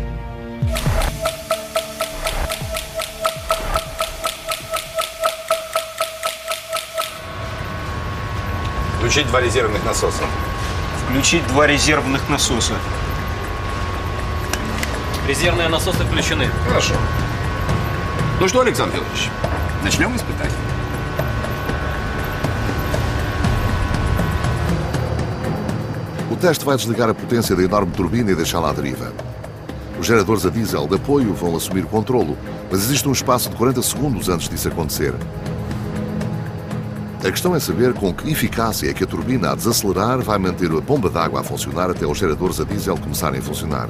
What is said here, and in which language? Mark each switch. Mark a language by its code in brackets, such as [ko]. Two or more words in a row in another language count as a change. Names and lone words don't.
[ru] Включить 2 резервных насоса. Включить 2 резервных насоса. Резервные насосы включены. Хорошо. Ну что, Александр Федорович, начнем испытать. [pt] O teste vai desligar a potência da enorme turbina e deixá-la à deriva. Os geradores a diesel de apoio vão assumir o controlo, mas existe um espaço de 40 segundos antes disso acontecer. A questão é saber com que eficácia é que a turbina a desacelerar vai manter a bomba d'água a funcionar até os geradores a diesel começarem a funcionar.